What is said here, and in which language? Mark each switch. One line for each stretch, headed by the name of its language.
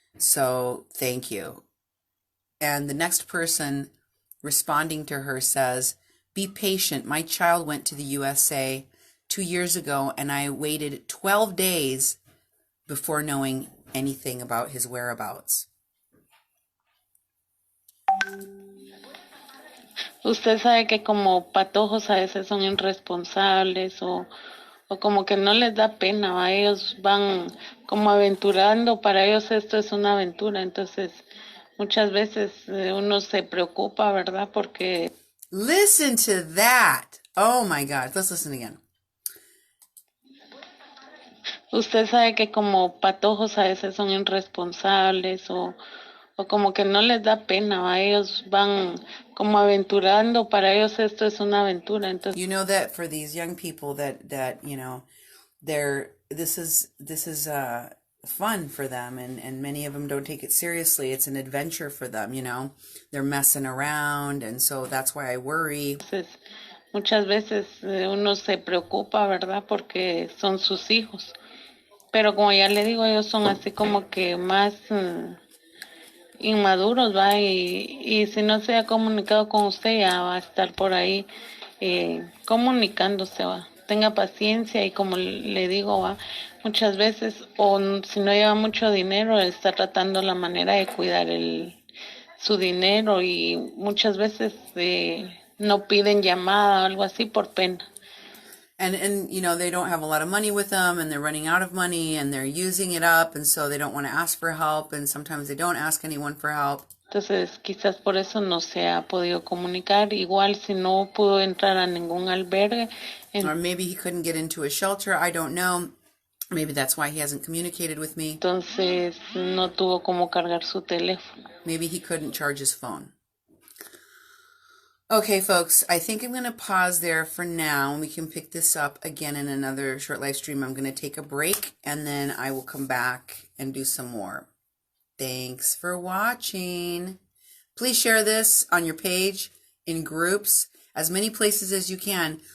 English: So thank you. And the next person responding to her says, be patient. My child went to the USA 2 years ago, and I waited 12 days before knowing anything about his whereabouts.
Spanish: Usted sabe que como patojos a veces son irresponsables o como que no les da pena, ¿va? Ellos van como aventurando, para ellos esto es una aventura, entonces muchas veces uno se preocupa, ¿verdad? Porque...
English: Listen to that. Oh my God, let's listen again.
Spanish: Usted sabe que como patojos a veces son irresponsables o como que no les da pena, ¿va? Ellos van como aventurando, para ellos esto es una aventura. Entonces,
English: you know that for these young people that you know, this is fun for them, and many of them don't take it seriously. It's an adventure for them, you know. They're messing around, and so that's why I worry.
Spanish: Entonces, muchas veces uno se preocupa, ¿verdad? Porque son sus hijos. Pero como ya le digo, ellos son así como que más inmaduros, ¿va? Y si no se ha comunicado con usted, ya va a estar por ahí comunicándose, ¿va? Tenga paciencia y como le digo, ¿va? Muchas veces, o si no lleva mucho dinero, está tratando la manera de cuidar su dinero y muchas veces no piden llamada o algo así por pena.
English: And you know, they don't have a lot of money with them, and they're running out of money, and they're using it up, and so they don't want to ask for help, and sometimes they don't ask anyone for help.
Spanish: Entonces, quizás por eso no se ha podido comunicar. Igual, si no pudo entrar a ningún albergue.
English: Or maybe he couldn't get into a shelter. I don't know. Maybe that's why he hasn't communicated with me.
Spanish: Entonces, no tuvo cómo cargar su teléfono.
English: Maybe he couldn't charge his phone. Okay, folks, I think I'm going to pause there for now. We can pick this up again in another short live stream. I'm going to take a break, and then I will come back and do some more. Thanks for watching. Please share this on your page, in groups, as many places as you can.